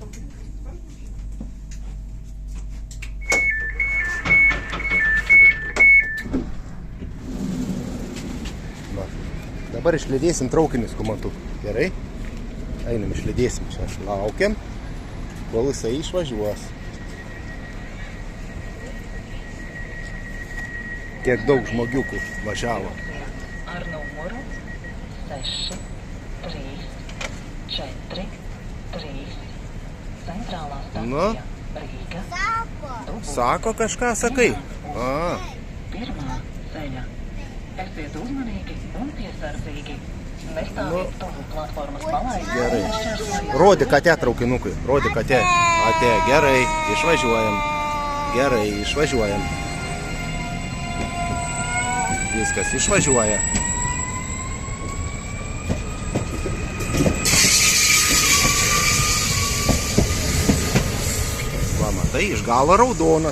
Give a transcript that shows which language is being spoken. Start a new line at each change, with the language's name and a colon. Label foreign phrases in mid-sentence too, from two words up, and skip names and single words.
Lithuanian: Va. Dabar išlydėsim traukinį, skumantuk. Gerai? Einam, išlydėsim. Čia laukiam, kol jisai išvažiuos. Kiek daug žmogiukų važiavo.
Latvian: Ar numuru 6, 3, 4, 3, centrālā stacija Rīga.
Lithuanian: Sako kažką, sakai?
Latvian: Pirmā ceļa. Esiet uzmanīgi un piesardzīgi. Nestāviet tuvu platformas malai.
Lithuanian: Gerai. Rodi katę traukinukai. Rodi katę. Ate, gerai. Išvažiuojam. Gerai, išvažiuojam. Viskas, išvažiuoja. Va, matai, iš galo raudonas.